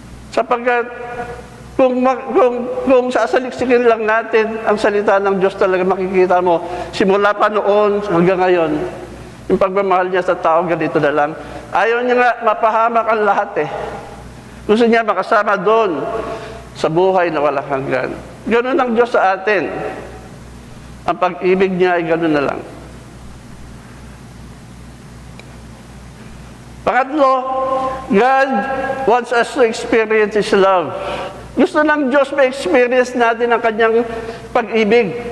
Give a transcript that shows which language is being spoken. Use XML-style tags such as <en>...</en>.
<tl>Sapagkat kung sasaliksikin lang natin ang salita ng Diyos, talaga makikita mo, simula pa noon hanggang ngayon, yung pagmamahal niya sa tao, ganito na lang. Ayaw niya nga mapahamak ang lahat eh. Gusto niya makasama doon sa buhay na walang hanggan. Ganun ang Diyos sa atin. Ang pag-ibig niya ay ganun na lang.</tl> <en>Pangatlo, God wants us to experience His love.</en> <tl>Gusto ng Diyos ma-experience natin ang kanyang pag-ibig.</tl>